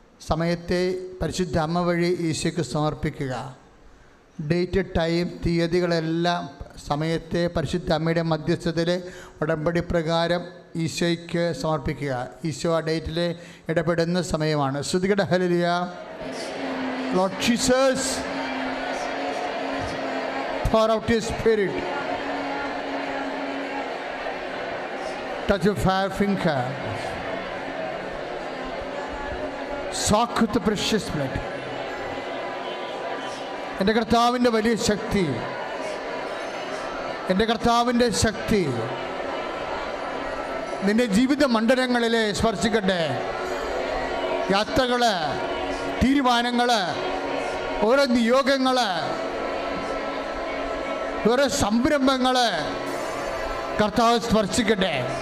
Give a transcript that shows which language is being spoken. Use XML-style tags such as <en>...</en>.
<ml>സമയത്തെ പരിശുദ്ധ അമ്മ വഴി ഈശോയ്ക്ക് സമർപ്പിക്കുക. ഡേറ്റ്, ടൈം, തീയതികളെല്ലാം സമയത്തെ പരിശുദ്ധ അമ്മയുടെ മധ്യസ്ഥതയിൽ ഉടമ്പടി പ്രകാരം ഈശോയ്ക്ക് സമർപ്പിക്കുക. ഈശോ ആ ഡേറ്റിൽ ഇടപെടുന്ന സമയമാണ്. ശ്രുതികട hallelujah.</ml> <en>Lord Jesus, pour out your spirit. Touch your fire finger. Soak with the precious blood.</en> <ml>എൻ്റെ കർത്താവിൻ്റെ വലിയ ശക്തി, എൻ്റെ കർത്താവിൻ്റെ ശക്തി നിൻ്റെ ജീവിത മണ്ഡലങ്ങളിലെ സ്പർശിക്കട്ടെ. യാത്രകൾ, തീരുമാനങ്ങൾ, ഓരോ നിയോഗങ്ങൾ, ഓരോ സംരംഭങ്ങൾ കർത്താവ് സ്പർശിക്കട്ടെ.</ml>